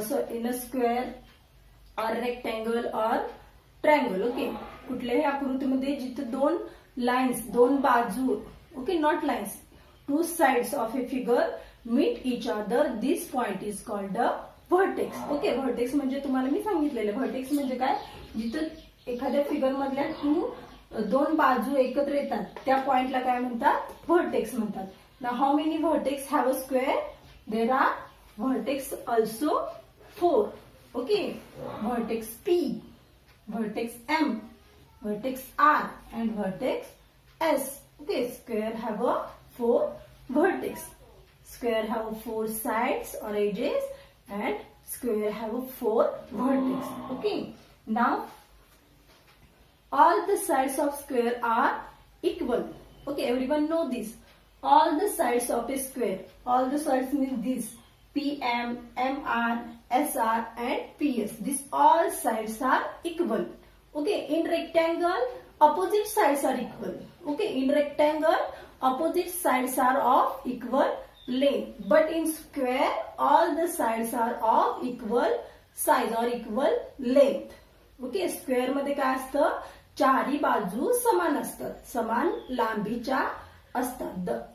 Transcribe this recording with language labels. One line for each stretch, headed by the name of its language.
English: In a square or rectangle or triangle. Okay,
Marathi: कुठल्याही आकृतीमध्ये जिथे दोन लाइन्स, दोन बाजू,
English: okay, not lines, two sides of a figure meet each other, this point is called a vertex.
Marathi: Okay, vertex म्हणजे तुम्हाला मी सांगितलेलं. vertex म्हणजे काय? जिथे एखाद्या फिगर मधल्या दोन बाजू एकत्र येतात त्या पॉइंटला काय म्हणतात? vertex म्हणतात.
English: Now how many vertex have a square? There are vertex also four. Okay, vertex P, vertex M, vertex R, and vertex S. Okay, square have a four vertex. Square have four sides or edges, and square have a four vertex. Okay, now all the sides of square are equal. Okay, everyone know this. All the sides of a square, all the sides means this PM, MR, SR, and PS. These all sides are equal. Okay, in rectangle, opposite sides are equal. Okay, in rectangle, opposite sides are of equal length. But in square, all the sides are of equal size or equal length.
Marathi: Okay, square मध्ये काय असतं? चारी बाजू समान असतात, समान लांबीच्या असतात.